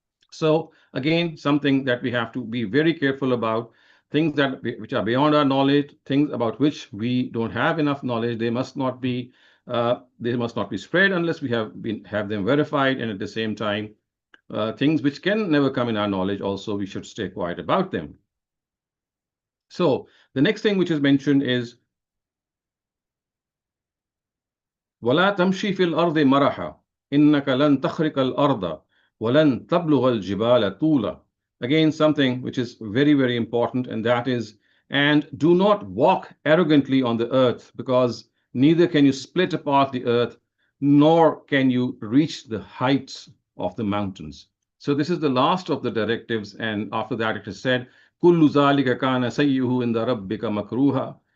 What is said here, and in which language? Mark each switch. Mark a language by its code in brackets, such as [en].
[en] So again, something that we have to be very careful about, things that which are beyond our knowledge, things about which we don't have enough knowledge, they must not be spread unless we have them verified, and at the same time, things which can never come in our knowledge also we should stay quiet about them. So the next thing which is mentioned is [ar] وَلَا تَمْشِي فِي الْأَرْضِ مَرَحًا إِنَّكَ لَن تَخْرِقَ الْأَرْضَ وَلَن تَبْلُغَ الْجِبَالَ طُولًا. [en] Again, something which is very, very important, and that is, and do not walk arrogantly on the earth, because neither can you split apart the earth, nor can you reach the heights of the mountains. So this is the last of the directives, and after that it is said, [ar] كُلُّ ذَلِكَ كَانَ سَيِّئُهُ عِنْدَ رَبِّكَ مَكْرُوهًا.